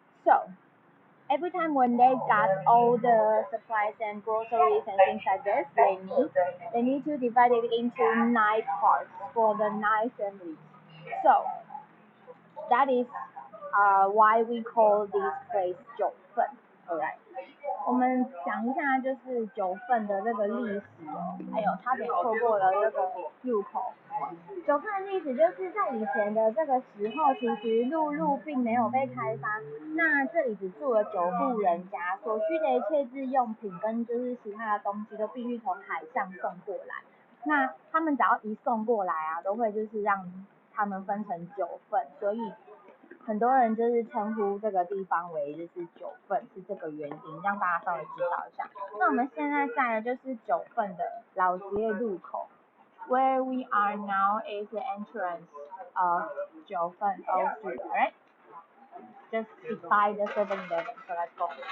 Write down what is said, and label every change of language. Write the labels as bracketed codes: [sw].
[en] So every time when they got all the supplies and groceries and things like this, they need to divide it into 9 parts for the 9 families. So that is why we call this place 九份。 Alright. [zh] 我们讲一下就是九份的这个历史哦，还有差点错过了这个入口。九份的历史就是在以前的这个时候，其实陆路并没有被开发，那这里只住了9户人家，所需的一切日用品跟就是其他的东西都必须从海上送过来。那他们只要一送过来啊，都会就是让他们分成9份，所以很多人就是称呼这个地方为就是九份，是这个原因，让大家稍微知道一下。那我们现在在的就是九份的老街路口。 [en] Where we are now is the entrance of Jiufen Old Street, alright? Just beside the 7-Eleven, so let's go.